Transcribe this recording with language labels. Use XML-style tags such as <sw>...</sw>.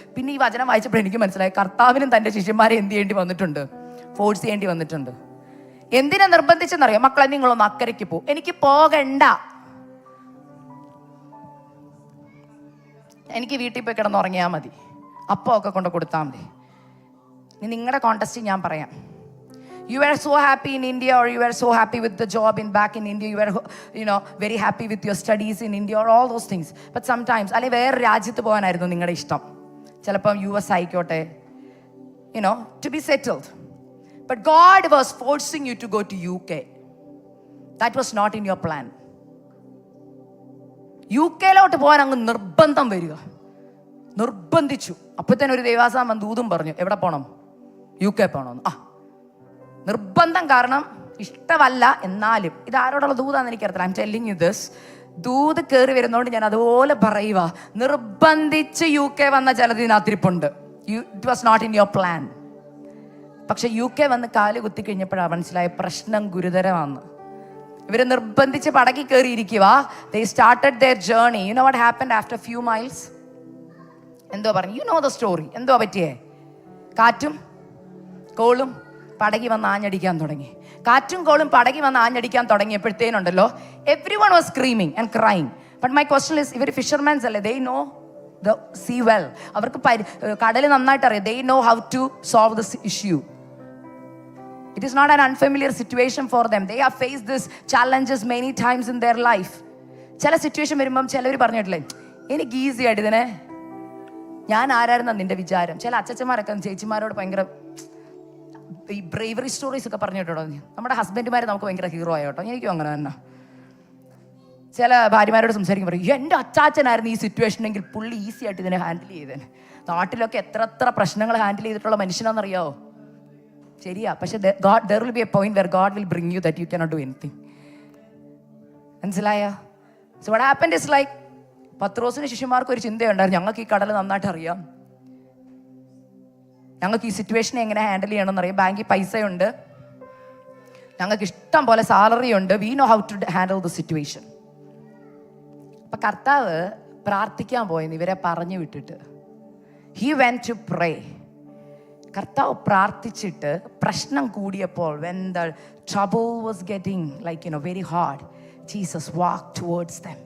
<ml>പിന്നെ ഈ വചനം വായിച്ചപ്പോൾ എനിക്ക് മനസ്സിലായി, കർത്താവിനും തൻ്റെ ശിഷ്യന്മാരെ എന്ത് ചെയ്യേണ്ടി വന്നിട്ടുണ്ട്? ഫോഴ്സ് ചെയ്യേണ്ടി വന്നിട്ടുണ്ട്. എന്തിനാ നിർബന്ധിച്ചെന്നറിയാം? മക്കളെ നിങ്ങളൊന്ന് അക്കരയ്ക്ക് പോ, എനിക്ക് പോകണ്ട, എനിക്ക് വീട്ടിൽ പോയി കിടന്നുറങ്ങിയാൽ മതി, അപ്പം ഒക്കെ കൊണ്ട് കൊടുത്താൽ മതി. നിങ്ങളുടെ കോണ്ടസ്റ്റ് ഞാൻ പറയാം.</ml> <en>You were so happy in India, or you were so happy with the job back in India, you were very happy with your studies in India, or all those things. But sometimes</en> <ml>അല്ലെങ്കിൽ വേറെ രാജ്യത്ത് പോകാനായിരുന്നു നിങ്ങളുടെ ഇഷ്ടം. ചിലപ്പം US ആയിക്കോട്ടെ,</ml> <en>to be settled. But God was forcing you to go to UK. That was not in your plan.</en> <ml>UK-ലോട്ട് പോകാൻ അങ്ങ് നിർബന്ധം വരിക, നിർബന്ധിച്ചു. അപ്പോഴത്തേനും ഒരു ദേവാസാമൻ ദൂതും പറഞ്ഞു, എവിടെ പോകണം? UK പോകണമെന്ന്. നിർബന്ധം കാരണം ഇഷ്ടമല്ല, എന്നാലും ഇത് ആരോടുള്ള ദൂതാന്ന് എനിക്കറിയത്തില്ല.</ml> <en>I'm telling you this.</en> <ml>ദൂത് കയറി വരുന്നതുകൊണ്ട് ഞാൻ അതുപോലെ പറയുക, നിർബന്ധിച്ച് UK വന്ന ചിലതിനകത്തിരിപ്പുണ്ട്.</ml> <en>It was not in your plan.</en> <ml>പക്ഷെ UK വന്ന് കാല് കുത്തി കഴിഞ്ഞപ്പോഴാണ് മനസ്സിലായ പ്രശ്നം ഗുരുതരമാണ്. ഇവർ നിർബന്ധിച്ച് പടക്കി കയറിയിരിക്കുക.</ml> <en>They started their journey. You know what happened after few miles?</en> <ml>എന്തോ പറഞ്ഞു,</ml> <en>You know the story.</en> <ml>എന്തോ പറ്റിയേ? കാറ്റും കോളും പടകി വന്ന് ആഞ്ഞടിക്കാൻ തുടങ്ങി. കാറ്റും കോളും പടകി വന്ന് ആഞ്ഞടിക്കാൻ തുടങ്ങിയപ്പോഴത്തേനുണ്ടല്ലോ,</ml> <en>Everyone was screaming and crying. But my question is,</en> <ml>ഇവർ ഫിഷർമാൻസ് അല്ലേ?</ml> <en>They know the sea well.</en> <ml>അവർക്ക് കടൽ നന്നായിട്ട് അറിയാം.</ml> <en>They know how to solve this issue. It is not an unfamiliar situation for them. They have faced this challenges many times in their life.</en> <ml>ചില situation വരുമ്പം ചിലവർ പറഞ്ഞിട്ടില്ലേ, എനിക്ക് easy ആയിട്ട് ഇതിനെ, ഞാൻ ആരായിരുന്ന നിന്റെ വിചാരം. ചില അച്ചച്ചന്മാരൊക്കെ ചേച്ചിമാരോട് ഭയങ്കര ഈ ബ്രേവറി സ്റ്റോറീസ് ഒക്കെ പറഞ്ഞിട്ടോ. നമ്മുടെ ഹസ്ബൻഡുമാർ നമുക്ക് ഭയങ്കര ഹീറോ ആയോട്ടോ. എനിക്കും അങ്ങനെ തന്നെ. ചില ഭാര്യമാരോട് സംസാരിക്കും, പറയും എൻ്റെ അച്ചാച്ചനായിരുന്നു ഈ സിറ്റുവേഷനെങ്കിൽ പുള്ളി ഈസി ആയിട്ട് ഇതിനെ ഹാൻഡിൽ ചെയ്തേനെ. നാട്ടിലൊക്കെ എത്ര പ്രശ്നങ്ങൾ ഹാൻഡിൽ ചെയ്തിട്ടുള്ള മനുഷ്യനാണെന്നറിയാവോ? ശരിയാ, പക്ഷെ</ml> <en>there will be a point where God will bring you that you cannot do anything.</en> <ml>മനസ്സിലായോ?</ml> <en>So what happened is like,</en> <ml>പത്രോസിന് ശിഷ്യന്മാർക്ക് ഒരു ചിന്തയുണ്ടായിരുന്നു, ഞങ്ങൾക്ക് ഈ കടൽ നന്നായിട്ട് അറിയാം, ഞങ്ങൾക്ക് ഈ സിറ്റുവേഷനെ എങ്ങനെ ഹാൻഡിൽ ചെയ്യണമെന്ന് അറിയാം, ബാങ്കിൽ പൈസയുണ്ട്, ഞങ്ങൾക്ക് ഇഷ്ടം പോലെ സാലറി ഉണ്ട്,</ml> <en>We know how to handle the situation.</en> <ml>അപ്പൊ കർത്താവ് പ്രാർത്ഥിക്കാൻ പോയെന്ന് ഇവരെ പറഞ്ഞു വിട്ടിട്ട്.</ml> <en>He went to pray.</en> <ml>കർത്താവ് പ്രാർത്ഥിച്ചിട്ട് പ്രശ്നം കൂടിയപ്പോൾ,</ml> <en>when the trouble was getting like very hard, Jesus walked towards them.</en>